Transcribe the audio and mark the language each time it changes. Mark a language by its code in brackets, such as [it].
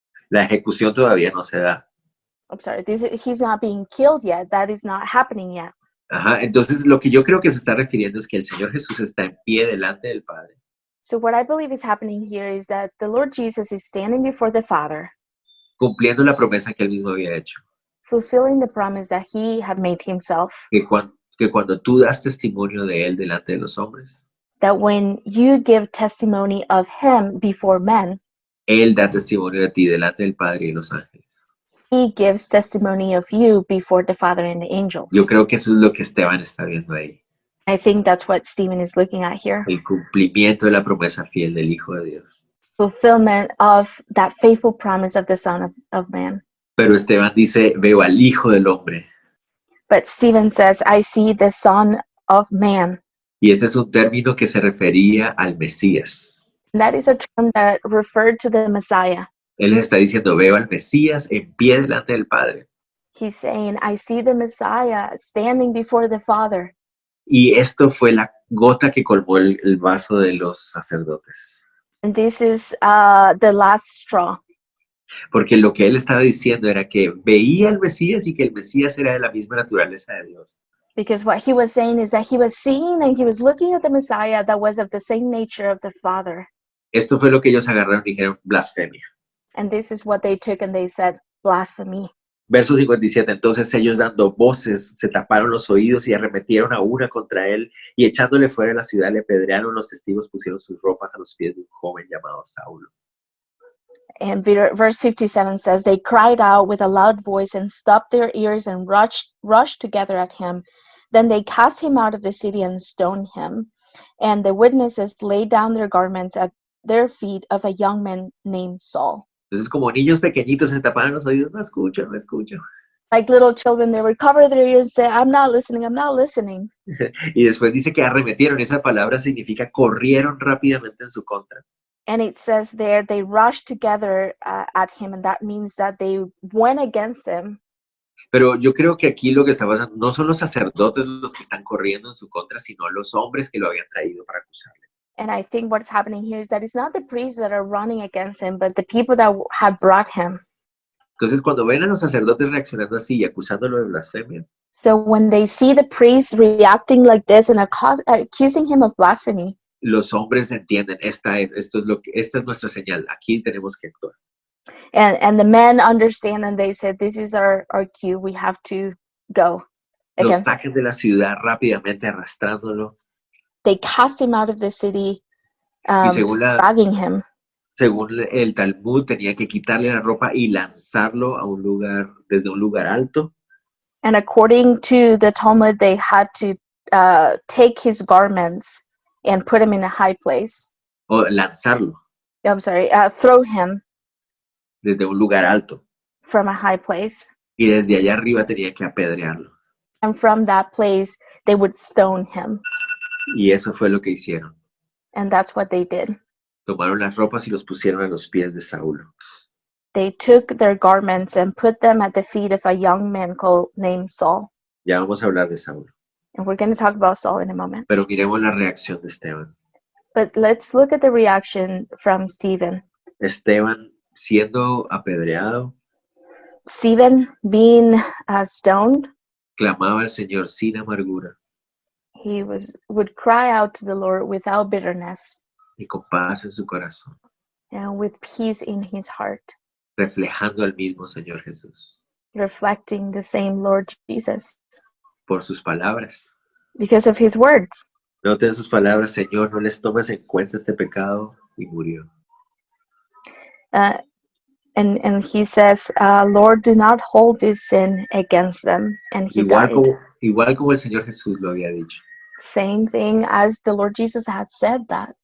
[es] La ejecución todavía no se da. [en] I'm sorry, he's not being killed yet. That is not happening yet. [es] Ajá, entonces lo que yo creo que se está refiriendo es que el Señor Jesús está en pie delante del Padre, [en] So what I believe is happening here is that the Lord Jesus is standing before the Father, [es] cumpliendo la promesa que él mismo había hecho. [en] fulfilling the promise that he had made himself. [es] Que cuando tú das testimonio de él delante de los hombres, [en] That when you give testimony of him before men, [es] él da testimonio de ti delante del Padre y de los ángeles. [en] he gives testimony of you before the Father and the angels. [es] Yo creo que eso es lo que Esteban está viendo ahí. [en] I think that's what Stephen is looking at here. [es] El cumplimiento de la promesa fiel del Hijo de Dios. [en] Fulfillment of that faithful promise of the Son of Man. [es] Pero Esteban dice, veo al Hijo del Hombre. [en] But Stephen says, I see the Son of Man. [es] Y ese es un término que se refería al Mesías. [en] And that is a term that referred to the Messiah. [es] Él les está diciendo, veo al Mesías en pie delante del Padre. [en] He's saying, I see the Messiah standing before the Father. [es] Y esto fue la gota que colmó el vaso de los sacerdotes. [en] And this is the last straw. [es] Porque lo que él estaba diciendo era que veía al Mesías y que el Mesías era de la misma naturaleza de Dios. [en] Because what he was saying is that he was seeing and he was looking at the Messiah that was of the same nature of the Father. [es] Esto fue lo que ellos agarraron y dijeron blasfemia. [en] And this is what they took and they said, blasphemy. [es] Verso 57, entonces ellos dando voces se taparon los oídos y arremetieron a una contra él y echándole fuera de la ciudad le apedrearon. Los testigos pusieron sus ropas a los pies de un joven llamado Saulo. [en] And verse 57 says, they cried out with a loud voice and stopped their ears and rushed together at him. Then they cast him out of the city and stoned him. And the witnesses laid down their garments at their feet of a young man named Saul. [es] Entonces como niños pequeñitos se taparon los oídos, no escucho, no escucho. [en] Like little children, they would cover their ears and say, I'm not listening, I'm not listening. [es] Y después dice que arremetieron, esa palabra significa corrieron rápidamente en su contra. [en] And it says there, they rushed together at him, and that means that they went against him. [es] Pero yo creo que aquí lo que está pasando no son los sacerdotes los que están corriendo en su contra, sino los hombres que lo habían traído para acusarle. [en] And I think what's happening here is that it's not the priests that are running against him, but the people that had brought him. [es] Entonces, cuando ven a los sacerdotes reaccionando así y acusándolo de blasfemia, [en] So when they see the priests reacting like this and accusing him of blasphemy, [es] los hombres entienden, esta es nuestra señal, aquí tenemos que actuar. [en] and the men understand and they said, this is our cue, we have to go [es] Lo [en] against him. [es] sacan de la ciudad rápidamente arrastrándolo [en] They cast him out of the city, [es] y [en] dragging him. [es] según el Talmud tenía que quitarle la ropa y lanzarlo a un lugar, desde un lugar alto. [en] And according to the Talmud, they had to take his garments and put him in a high place. [es] O lanzarlo [en] I'm sorry, throw him [es] desde un lugar alto. [en] from a high place. [es] Y desde allá arriba tenía que apedrearlo. [en] And from that place, they would stone him. [es] Y eso fue lo que hicieron. [en] And that's what they did. [es] Tomaron las ropas y los pusieron a los pies de Saulo. [en] They took their garments and put them at the feet of a young man named Saul. [es] Ya vamos a hablar de Saulo. [en] And we're going to talk about Saul in a moment. [es] Pero miremos la reacción de Esteban. [en] But let's look at the reaction from Stephen. [es] Esteban siendo apedreado, [en] Stephen being stoned, [es] clamaba al Señor sin amargura [en] he would cry out to the Lord without bitterness [es] y con paz en su corazón, [en] and with peace in his heart, [es] reflejando al mismo Señor Jesús. [en] reflecting the same Lord Jesus [es] Por sus palabras. [en] because of his words. [es] Noten sus palabras, Señor, no les tomes en cuenta este pecado, y murió. [en] And he says, Lord, do not hold this sin against them. And he [es] Igual [en] died. [es] igual como el Señor Jesús lo había dicho. [en] Same thing as the Lord Jesus had said that.